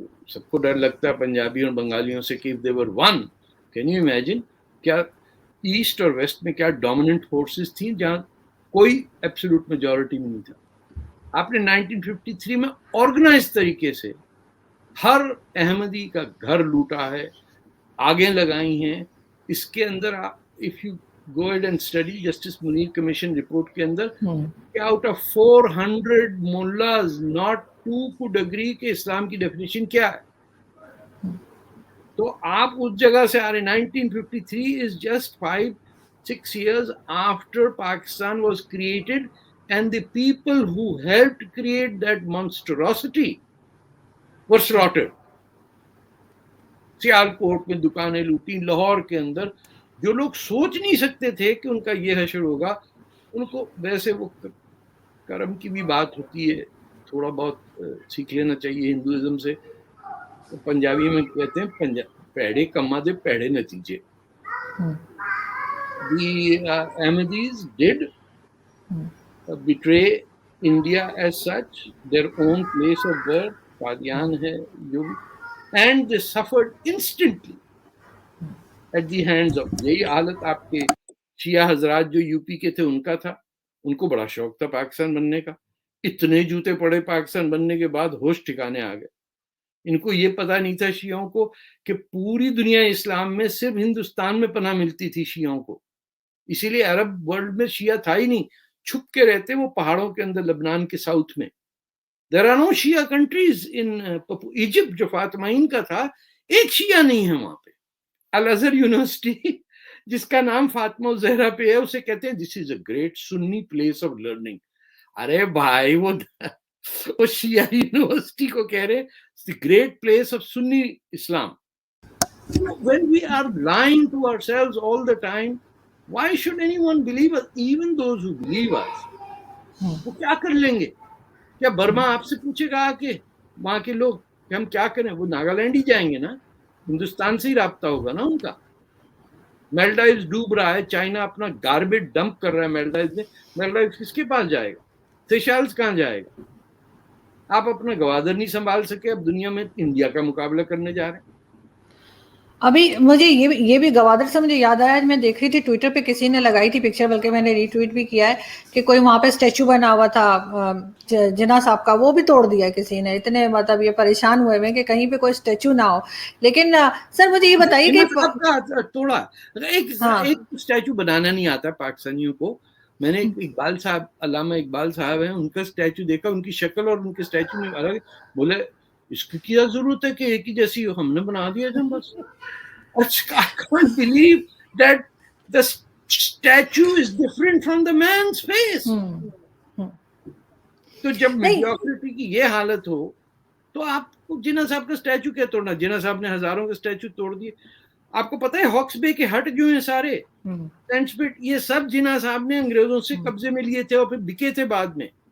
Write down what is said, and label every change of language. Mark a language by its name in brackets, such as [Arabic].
[Hindi] सबको डर लगता है पंजाबियों और बंगालियों से कि [English] They were one. Can you imagine [Hindi] क्या ईस्ट और वेस्ट में क्या डोमिनेंट फोर्सेस थी जहां कोई एब्सोल्यूट मेजॉरिटी में नहीं था. आपने 1953 में ऑर्गेनाइज तरीके से हर अहमदी का घर लूटा है, आगे लगाई हैं. इसके अंदर [English] if you go ahead and study Justice Munir Commission report [Hindi] के अंदर कि [English] out of 400 mullahs not 2 could agree [Hindi] कि इस्लाम की definition क्या है. तो आप उस जगह से आ रहे. [English] 1953 is just 5-6 years after Pakistan was created, and the people who helped create that monstrosity were slaughtered. [Hindi] Sialkot में दुकानें लूटी, लाहौर के अंदर जो लोग सोच नहीं सकते थे कि उनका ये हशर होगा, उनको वैसे वो कर्म की भी बात होती है, थोड़ा बहुत सीख लेना चाहिए हिंदुइज्म से. तो पंजाबी में कहते हैं [Punjabi] पैड़े कम्मा दे पैड़े नतीजे. [English] The Ahmadis did betray India as such, their own place of birth, Qadian hai, and they suffered instantly at the hands of. [Hindi] यही हालत आपके शिया हजरात जो यूपी के थे उनका था. उनको बड़ा शौक था पाकिस्तान बनने का. इतने जूते पड़े पाकिस्तान बनने के बाद, होश ठिकाने आ गए. इनको ये पता नहीं था शियाओं को कि पूरी दुनिया इस्लाम में सिर्फ हिंदुस्तान में पनाह मिलती थी शियाओं को. इसीलिए अरब वर्ल्ड में शिया था ही नहीं, छुप के रहते वो पहाड़ों के अंदर, लबनान के साउथ में. [English] there are no Shia countries in Egypt [Hindi] जो फातिमाइन का था, एक शिया नहीं है वहां पे. अल अजहर यूनिवर्सिटी जिसका नाम फातिमा ज़हरा पे है, उसे कहते हैं [English] This is a great Sunni place of learning. [Hindi] अरे भाई वो शिया यूनिवर्सिटी को कह रहे [English] The great place of Sunni Islam. When we are lying to ourselves all the time, why should anyone believe us? Even those who believe us, [Hindi] वो क्या कर लेंगे? क्या बर्मा आपसे पूछेगा आके वहां के लोग कि हम क्या करें? वो नागालैंड ही जाएंगे ना, हिंदुस्तान से ही राब्ता होगा ना उनका. मेल्डाइव्स डूब रहा है, चाइना अपना गार्बेज डंप कर रहा है मेल्डाइव्स में. मेल्डाइव्स किसके पास जाएगा? सेशेल्स कहाँ जाएगा? आप अपना गवादर नहीं संभाल सके, अब दुनिया में इंडिया का मुकाबला करने जा रहे हैं. अभी मुझे ये भी गवादर से मुझे याद आया, मैं देख रही थी ट्विटर पे किसी ने लगाई थी पिक्चर, बल्कि मैंने रीट्वीट भी किया है, कि कोई वहां पे स्टैचू बना हुआ था जिन्ना साहब का, वो भी तोड़ दिया किसी ने. इतने मतलब ये परेशान हुए हैं कि कहीं पे कोई स्टैचू ना हो. लेकिन सर मुझे ये बताइए कि तोड़ा एक स्टैचू बनाना नहीं आता पाकिस्तानियों को. मैंने इकबाल साहब, अल्लामा इकबाल साहब हैं, उनका स्टैचू देखा, उनकी शक्ल और उनके स्टैचू में अलग. बोले इसकी क्या जरूरत है कि एक ही जैसी हो, हमने बना दिया जब बस. [English] I can't believe that the statue is different from the man's face. [Hindi] तो जब मेडियोक्रिटी की ये हालत हो तो आपको जिन्ना साहब का स्टैचू क्या तोड़ना? जिन्ना साहब ने हजारों के स्टैचू तोड़ दिए. आपको पता है हॉक्स बे के हट जो है सारे टेंटस्पिट, ये सब जिन्ना साहब ने अंग्रेजों से कब्जे में लिए थे और फिर बिके थे बाद में.